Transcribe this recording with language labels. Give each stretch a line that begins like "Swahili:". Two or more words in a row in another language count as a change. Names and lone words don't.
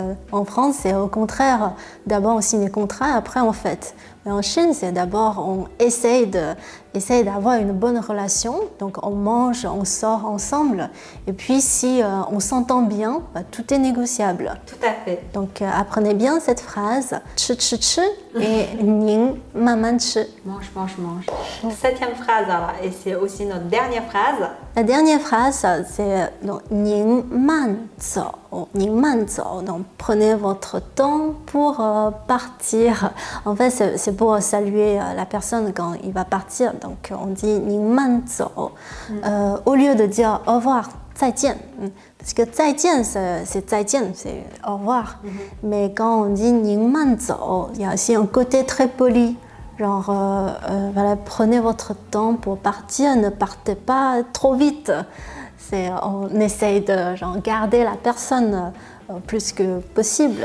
French: En France, c'est au contraire. D'abord, on signe les contrats, après, on fête. Et en Chine, c'est d'abord on essaye d'avoir une bonne relation, donc on mange, on sort ensemble, et puis si on s'entend bien, bah, tout est négociable. Tout à fait. Donc apprenez bien cette phrase,
Chinese: 吃 et 您慢慢吃.
French: Mange, mange, mange. Septième phrase, alors, et c'est aussi notre dernière phrase. La dernière phrase, c'est
Chinese: 您慢走, 您慢走,
French: donc prenez votre temps pour partir. En fait, c'est pour saluer la personne quand il va partir. Donc on dit
Chinese: 您慢走,
French: au lieu de dire au revoir, 再见. Parce que 再见, c'est 再见, c'est au revoir. Mais quand on dit
Chinese: 您慢走,
French: il y a aussi un côté très poli. Genre, voilà, prenez votre temps pour partir, ne partez pas trop vite. On essaye de garder la personne plus que possible.